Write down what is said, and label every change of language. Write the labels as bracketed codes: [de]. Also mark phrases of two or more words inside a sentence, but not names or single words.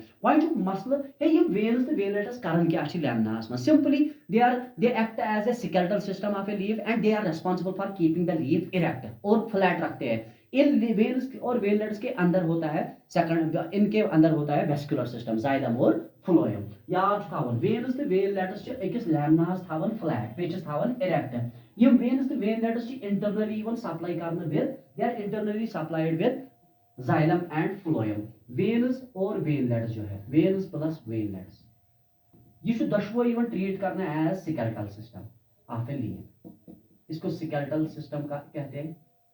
[ks] वह मसल है यम वेन्स तो वेनलेट्स कर क्या लेमनास मज [en] simply they act as a skeletal system of a leaf and they are responsible for keeping the leaf erect [hi] और फ्लैट रखते हैं। इन वेन्स और वेनलेट्स के अंदर होता है इनके अंदर होता है [en] vascular system [hi] जाइलम और फ्लोएम। [ks] याद थवन वेन्स तो वेनलेट्स अकिस लेमनास थवन फ्लैट पेचस थवन इरेक्ट। यम वेन्स तो वेनलेट्स इंटरनली सप्लाई करने [en] with they are internally supplied with xylem and phloem. [hi] वेन्स और वेनलेट्स जो है वेन्स प्लस वेनलेट्स ये दशवो ट्रीट करना [en] as skeletal system of a leaf. [hi] इसको [en] skeletal system [hi] का कहते हैं।